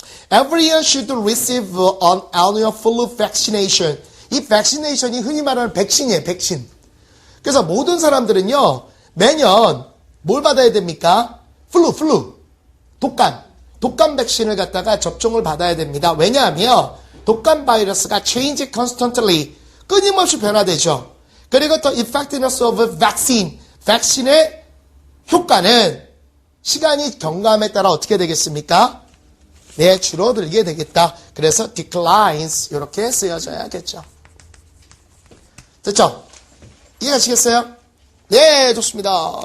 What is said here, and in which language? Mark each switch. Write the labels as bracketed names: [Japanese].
[English] Everyone should receive an annual flu vaccination. [Korean] 이 vaccination이 흔히 말하는 백신이에요. 백신. 그래서 모든 사람들은요. 매년 뭘 받아야 됩니까? 플루. 독감 백신을 갖다가 접종을 받아야 됩니다. 왜냐하면 독감 바이러스가 [English] change constantly. [Korean] 끊임없이 변화되죠. 그리고 또 [English] effectiveness of vaccine. [Korean] 백신의 효과는 시간이 경과함에 따라 어떻게 되겠습니까? 네, 줄어들게 되겠다. 그래서 declines 이렇게 쓰여져야겠죠. 됐죠? 이해가시겠어요? 네, 좋습니다.